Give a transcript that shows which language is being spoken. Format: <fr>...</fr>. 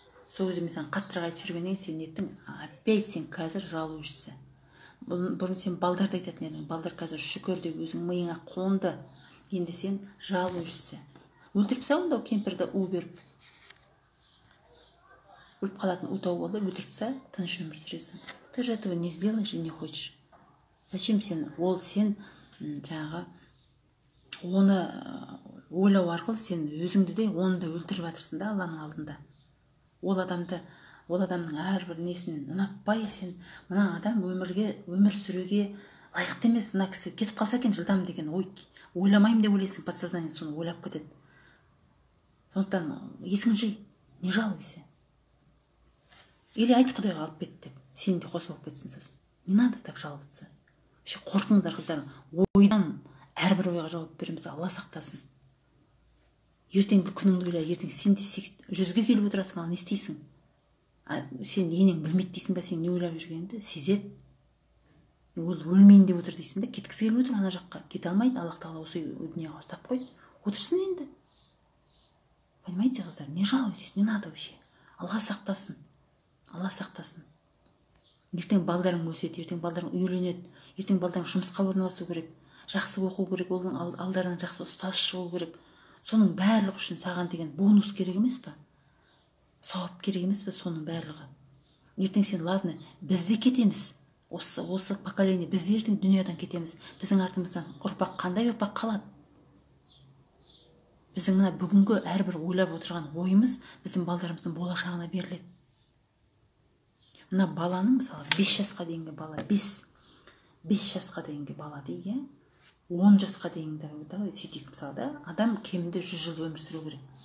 <kk>Сол кезде мен саған қаттырақ айтып жүргеннен сен еттің,</kk> <ru>опять</ru> <kk>сен қазір жалуешісі. Бұрын сен балдарды айтатын едің, балдар қазір шүкір деп өзің миыңа қонды. Енді сен жалуешісі. Өлтіріп салың да кемпірді у беріп. Өліп қалатын у тауып алып өлтіріп салып, тыныш өмір сүресің.</kk> <ru>Ты же этого не сделаешь и не хочешь. Зачем</ru> <kk>сен жаңағы оны ойлау арқылы сен өзіңді де оны да өлтіріп жатырсың да Алланың алдында. Ол адамның әрбір несін ұнатпай, сен мына адам өмір сүруге лайықты емес, мына кісі кетіп қалса екен жылдам деген ойламаймын деп ойлайсың, подсознание соны ойлап кетеді. Сондықтан есің жи,</kk> <ru>не жалуйся. Или</ru> <kk>айт Құдайға алып кет деп, сен де қосып алып кетсін сосын.</kk> <ru>Не надо так жаловаться.</ru> <kk>Қорқыңдар қыздар, ойдан әрбір ойға жауап береміз, Алла сақтасын. Ертеңгі күніңді ойла, ертең сен де 100-ге келіп отырасың, ал не істейсің? Сен енең білмейді дейсің ба, сен не ойлап жүргеніңді сезеді. Ол өлмейін деп отыр дейсің ба, кеткісі келіп отыр ана жаққа, кете алмайды. Аллах тағала осы дүнияға ұстап қойды, отырсын енді.</kk> <ru>Понимаете,</ru> <kk>қыздар,</kk> <ru>не жалуйтесь, не надо вообще.</ru> <kk>Алла сақтасын, Алла сақтасын. Ертең балдарың өседі, ертең балдарың үйленеді, ертең балдарың жұмысқа орналасу керек, жақсы оқу керек, оның алдарынан жақсы ұстаз шығу керек. Соның барлығы үшін саған деген бонус керек емес па? Сауап керек емес па соның барлығы? Ертең сен,</kk> <ru>ладно,</ru> <kk>біз де кетеміз. Осы поколение, біз де ертең дүниядан кетеміз. Біздің артымыздан ұрпақ, қандай ұрпақ қалады? Біздің мына бүгінгі әрбір ойлап отырған ойымыз біздің балдарымыздың болашағына беріледі. Мына баланың, мысалы, 5 жасқа дейінгі бала, 5 жасқа дейінгі бала дейді, 10 жасқа дейінгі сөйтейік, мысалы да, адам кемінде 100 жыл өмір сүру керек.</kk>